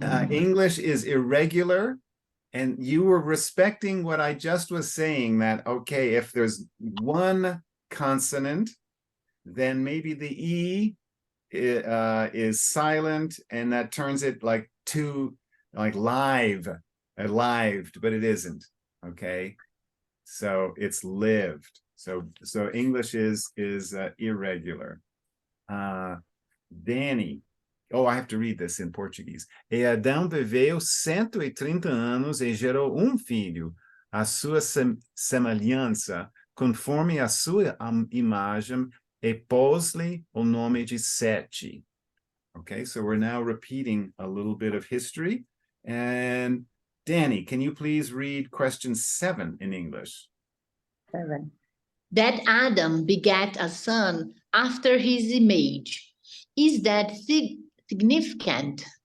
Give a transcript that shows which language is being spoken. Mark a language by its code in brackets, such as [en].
[en] English is irregular, and you were respecting what I just was saying, that, okay, if there's one consonant, then maybe the E is silent, and that turns it like lived, but it isn't. Okay, so it's lived. So English is irregular. Danny. Oh, I have to read this in Portuguese. [pt] E Adão viveu 130 anos e gerou filho, a sua semelhança, conforme a sua imagem, e pôs-lhe o nome de Sete. [en] Okay, so we're now repeating a little bit of history. And Danny, can you please read question 7 in English? 7. That Adam begat a son after his image. Is that significant?